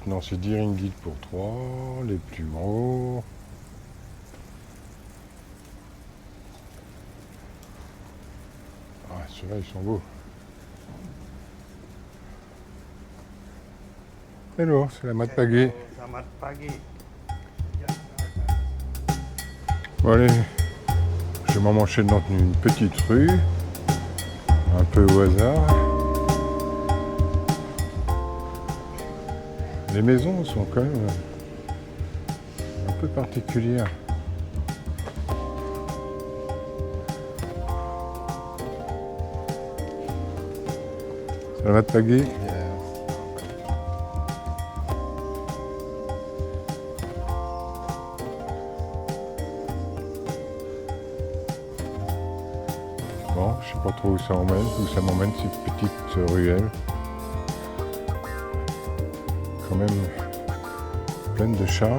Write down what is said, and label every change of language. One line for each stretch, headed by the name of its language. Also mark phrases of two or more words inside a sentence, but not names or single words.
French: Non, c'est 10 ringgit pour 3. Les plus gros. Ah, ceux-là, ils sont beaux. Hello, c'est la mat pagé.
Malay: Selamat pagi.
French: Bon, allez, je m'en manchais dans une petite rue, un peu au hasard. Les maisons sont quand même un peu particulières.
Malay: Selamat pagi.
French: Bon, je sais pas trop où ça m'emmène ces petites ruelles. Quand même pleine de charme.